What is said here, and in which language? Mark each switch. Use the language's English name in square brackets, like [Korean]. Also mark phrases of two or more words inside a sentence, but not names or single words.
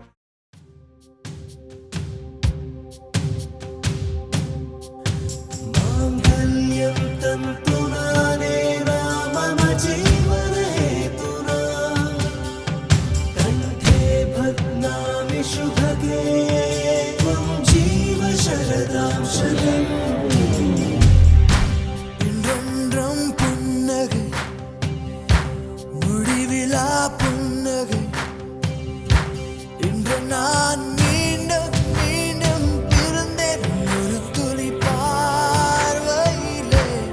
[Sanskrit] माङ्गल्यं तन्तुनानेन मम जीवन हेतुना कंठे भद्नामि शुभगे त्वं जीव शरदां शतम्. [Tamil] என்றென்றும் புன்னகை முடிவிலா புன்னகை. இன்று நான் மீண்டும் மீண்டும் பிறந்தேன் ஒரு துளி பார்வையிலே.